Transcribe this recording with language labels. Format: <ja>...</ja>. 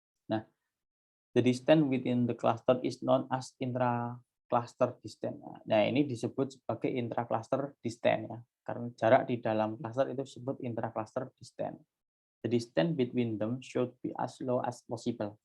<en>Nah, the distance within the cluster is known as intra-cluster distance.</en> <id>Nah, ini disebut sebagai intra-cluster distance ya. Karena jarak di dalam cluster itu disebut intra-cluster distance.</id> <en>The distance between them should be as low as possible.</en>